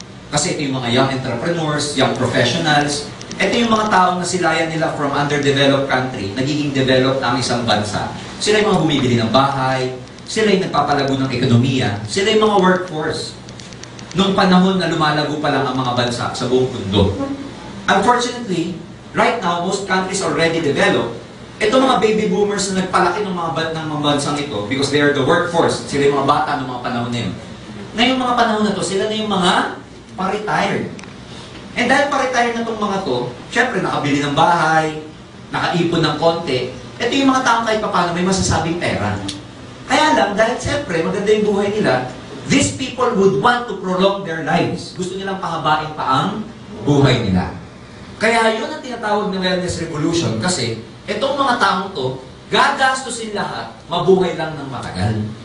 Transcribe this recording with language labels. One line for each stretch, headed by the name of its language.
Filipino: Kasi ito yung mga young entrepreneurs, young professionals, ito yung mga taong nasilayan nila from underdeveloped country, nagiging developed ang isang bansa. Sila yung mga bumibili ng bahay, sila yung nagpapalago ng ekonomiya, sila yung mga workforce. Noong panahon na lumalago pa lang ang mga bansa sa buong mundo.
English: Unfortunately, right now, most countries already developed.
Filipino: Ito mga baby boomers na nagpalaki ng mga bansang ito
English: because they are the workforce.
Filipino: Sila yung mga bata ng mga panahon na yun. Ngayong mga panahon na to, sila na yung mga pa-retired. And dahil pa-retire na itong mga to, syempre nakabili ng bahay, nakaipon ng konti, ito yung mga taong kahit paano may masasabing pera. Kaya lang, dahil syempre maganda yung buhay nila,
English: these people would want to prolong their lives.
Filipino: Gusto nilang pahabain pa ang buhay nila. Kaya yun ang tinatawag ng wellness revolution kasi itong mga taong to, gagastusin lahat, mabuhay lang ng matagal.